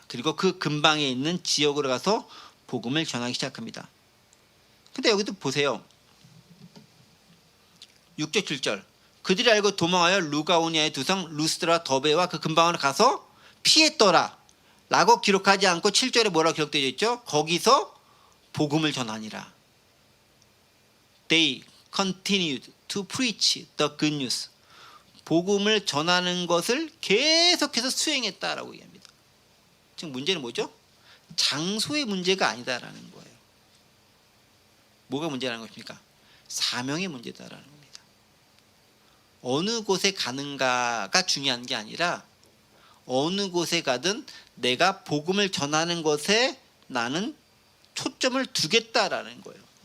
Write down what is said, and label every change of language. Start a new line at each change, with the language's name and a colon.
Korean: 그리고 그 근방에 있는 지역으로 가서 복음을 전하기 시작합니다. 근데 여기도 보세요. 6절 7절 그들이 알고 도망하여 루카오니아의 두 성 루스드라와 더베와 그 근방으로 가서 피했더라 라고 기록하지 않고 7절에 뭐라고 기록되어 있죠? 거기서 복음을 전하니라.
English: They continued to preach the good news.
Korean: 복음을 전하는 것을 계속해서 수행했다라고 얘기합니다. 지금 문제는 뭐죠? 장소의 문제가 아니다라는 거예요. 뭐가 문제라는 것입니까? 사명의 문제다라는 겁니다. 어느 곳에 가는가가 중요한 게 아니라 어느 곳에 가든 내가 복음을 전하는 것에 나는 초점을 두겠다라는 거예요.